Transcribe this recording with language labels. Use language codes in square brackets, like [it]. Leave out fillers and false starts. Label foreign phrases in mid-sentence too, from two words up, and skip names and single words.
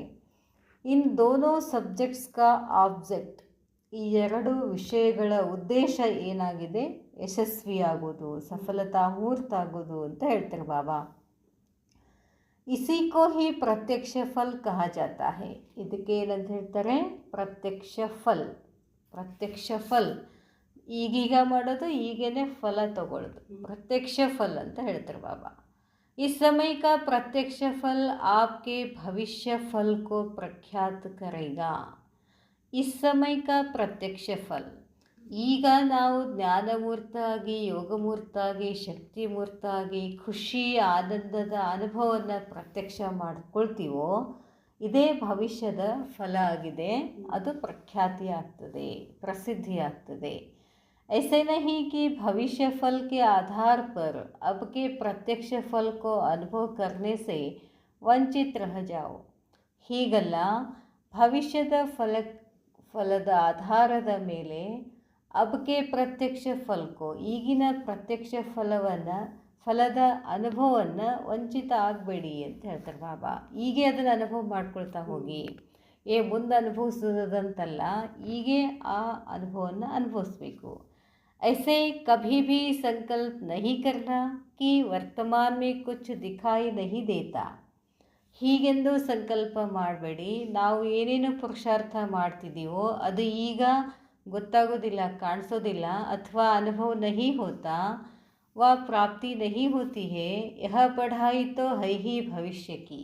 [hi] इन दोनों सब्जेक्ट्स का ऑब्जेक्ट, [kn] ಈ ಎರಡು ವಿಷಯಗಳ ಉದ್ದೇಶ ಏನಾಗಿದೆ, ಯಶಸ್ವಿಯಾಗೋದು, ಸಫಲತಾಮೂರ್ತ ಆಗೋದು ಅಂತ ಹೇಳ್ತಾರೆ ಬಾಬಾ. [hi] इसी को ही प्रत्यक्ष फल कहा जाता है. [kn] ಇದಕ್ಕೆ ಏನಂತ ಹೇಳ್ತಾರೆ, ಪ್ರತ್ಯಕ್ಷ ಫಲ್. ಪ್ರತ್ಯಕ್ಷ ಫಲ್ ಈಗೀಗ ಮಾಡೋದು, ಈಗೇನೆ ಫಲ ತಗೊಳ್ಳೋದು, ಪ್ರತ್ಯಕ್ಷ ಫಲ್ ಅಂತ ಹೇಳ್ತಾರೆ ಬಾಬಾ. [hi] इस समय का प्रत्यक्ष फल आपके भविष्य फल को प्रख्यात करेगा. इस समय का प्रत्यक्ष फल, [kn] ಈಗ ನಾವು ಜ್ಞಾನಮೂರ್ತ ಆಗಿ, ಯೋಗಮೂರ್ತ ಆಗಿ, ಶಕ್ತಿಮೂರ್ತ ಆಗಿ ಖುಷಿ ಆನಂದದ ಅನುಭವವನ್ನು ಪ್ರತ್ಯಕ್ಷ ಮಾಡ್ಕೊಳ್ತೀವೋ ಇದೇ ಭವಿಷ್ಯದ ಫಲ ಆಗಿದೆ. ಅದು ಪ್ರಖ್ಯಾತಿ ಆಗ್ತದೆ, ಪ್ರಸಿದ್ಧಿ ಆಗ್ತದೆ. [hi] ऐसे नहीं कि भविष्य फल के आधार पर अब के प्रत्यक्ष फल को अनुभव करने से ವಂಚಿತ रह जाओ. [kn] ಹೀಗಲ್ಲ, ಭವಿಷ್ಯದ ಫಲದ ಆಧಾರದ ಮೇಲೆ ಅಬ್ಕೆ ಪ್ರತ್ಯಕ್ಷ ಫಲಕ್ಕೋ, ಈಗಿನ ಪ್ರತ್ಯಕ್ಷ ಫಲದ ಅನುಭವವನ್ನು ವಂಚಿತ ಆಗಬೇಡಿ ಅಂತ ಹೇಳ್ತಾರೆ ಬಾಬಾ. ಹೀಗೆ ಅದನ್ನು ಅನುಭವ ಮಾಡ್ಕೊಳ್ತಾ ಹೋಗಿ, ಮುಂದೆ ಅನುಭವಿಸೋದಂತಲ್ಲ, ಹೀಗೆ ಆ ಅನುಭವವನ್ನು ಅನುಭವಿಸ್ಬೇಕು. [hi] ऐसे कभी भी संकल्प नहीं करना कि वर्तमान में कुछ दिखाई नहीं देता. [kn] ಹೀಗೆಂದು ಸಂಕಲ್ಪ ಮಾಡಬೇಡಿ, ನಾವು ಏನೇನು ಪುರುಷಾರ್ಥ ಮಾಡ್ತಿದ್ದೀವೋ ಅದು ಈಗ ಗೊತ್ತಾಗೋದಿಲ್ಲ, ಕಾಣಿಸೋದಿಲ್ಲ, ಅಥವಾ [hi] अनुभव नहीं होता, वा प्राप्ति नहीं होती है, यह पढ़ाई तो है ही भविष्य की.